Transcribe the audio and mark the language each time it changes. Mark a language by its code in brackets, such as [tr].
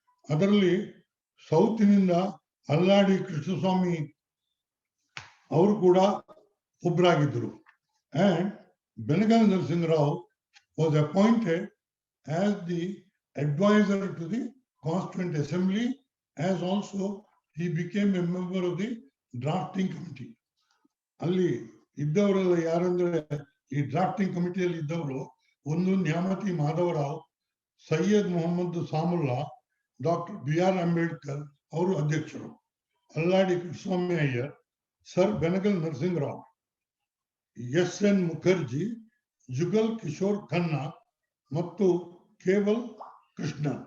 [kn] ಅದರಲ್ಲಿ ಸೌತಿನಿಂದ ಅಲ್ಲಾಡಿ ಕೃಷ್ಣಸ್ವಾಮಿ ಅವರು ಕೂಡ ಒಬ್ಬರಾಗಿದ್ದರು. [en] And Benegal Narasimharao was appointed as the advisor to the Constituent Assembly, as also he became a member of the drafting committee. [kn] ಅಲ್ಲಿ ಇದ್ದವರೆಲ್ಲ ಯಾರಂದ್ರೆ ಈ drafting ಕಮಿಟಿಯಲ್ಲಿ ಇದ್ದವರು ಒಂದು ನ್ಯಾಮತಿ ಮಾಧವರಾವ್, ಸೈಯದ್ ಮೊಹಮ್ಮದ್ ಸಾಮುಲ್ಲಾ, ಡಾಕ್ಟರ್ BR ಅಂಬೇಡ್ಕರ್ ಅವರು ಅಧ್ಯಕ್ಷರು, ಅಲ್ಲಾಡಿ ಕೃಷ್ಣಸ್ವಾಮಿ ಅಯ್ಯರ್, ಸರ್ ಬೆನಗಲ್ ನರಸಿಂಹರಾವ್, SN ಮುಖರ್ಜಿ, ಜುಗಲ್ ಕಿಶೋರ್ ಖನ್ನಾ ಮತ್ತು ಕೇವಲ್ ಕೃಷ್ಣ.